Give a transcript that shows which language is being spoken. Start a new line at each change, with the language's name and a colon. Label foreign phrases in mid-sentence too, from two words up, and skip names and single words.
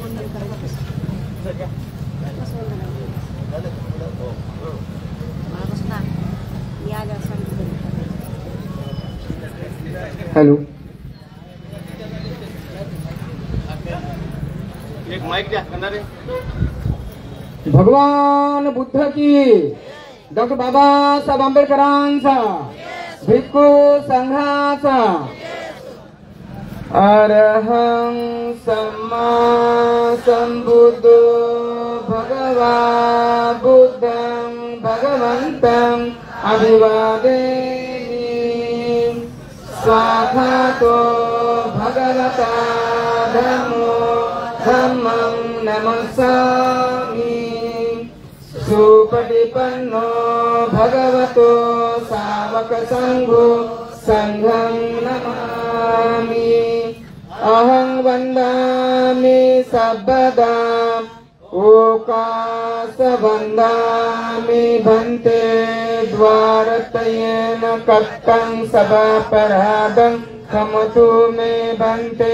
Marathi: हॅलो एक माइक द्या करणारे. भगवान बुद्ध की, डॉक्टर बाबासाहेब आंबेडकरांचा, भिक्खू संघाचा,
Pali: अरहं सम्मा संबुद्धो भगवा बुद्धं भगवन्तं अभिवादेमि. स्वाहातो भगवता धम्मो धम्मं नमस्सामि. सुपटिपन्नो भगवतो सावक संघो संघं नमामि. अहं वन्दामि सर्वदा ओकास वन्दामि भन्ते द्वारतयेन कट्टं सभापराधं क्षमतु मे भन्ते.